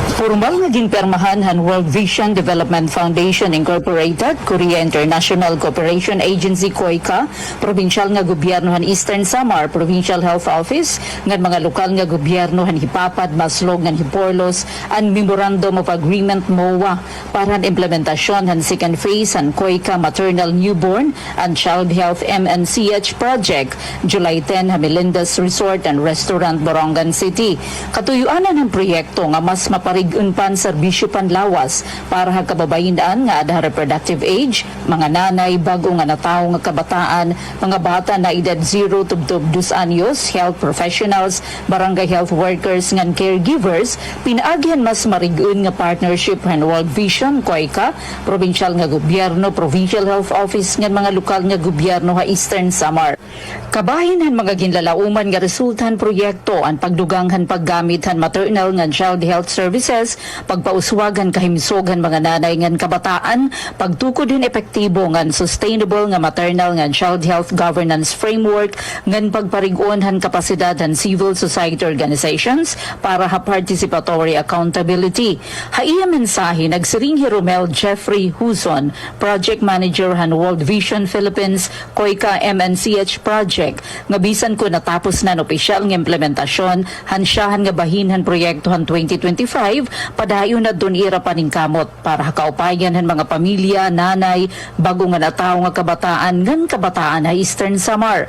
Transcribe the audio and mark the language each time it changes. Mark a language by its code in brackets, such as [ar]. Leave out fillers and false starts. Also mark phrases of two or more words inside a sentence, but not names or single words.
[war] Formal nga ginpermahan han World Vision Development Foundation Incorporated, Korea International Cooperation Agency COICA, provincial nga gobyerno han Eastern Samar Provincial Health Office, ngan mga lokal nga gobyerno han Hipapad, Maslog, ngan Hiporlos, ang Memorandum of Agreement MOA para han implementasyon han [en] second phase [war] han COICA Maternal Newborn and Child Health MNCH project, July 10 ha Melinda's Resort and Restaurant, Borongan City. Katuyuanan ng proyekto nga mas maparig-un pan serbisyo panlawas para ha kababayin-an nga ada [en] reproductive age, [war] mga nanay, bago nga natawo nga kabataan, mga bata na edad 0 to 2 anyos, [en] health professionals, [war] barangay [en] health workers [war] ngan caregivers, pinaagyan mas marig-un nga partnership han World Vision, COICA, provincial nga gobyerno, Provincial Health Office ngan mga lokal nga gobyerno ha Eastern Samar. Kabahin han mga ginlalauman nga resultahan proyekto ang pagduganghan paggamit han maternal ngan [en] child health services, [war] pagpauswagan kahimsogan mga nanay ngan kabataan, pagtukod din epektibo ngan sustainable nga maternal ngan [en] child health governance framework [war] ngan pagparig-on han kapasidad han [en] civil society organizations [war] para ha [en] participatory accountability. [war] Haiya mensahe nagsiring Romel Jeffrey Huson, [en] project manager [war] han World Vision Philippines COICA MNCH project, nga bisan ko natapos na opisyal nga implementasyon hansyahan nga bahinhan proyekto han 2025 padayon na dun ira paningkamot para kaupayan han mga pamilya, nanay, bago nga natawo nga kabataan na Eastern Samar.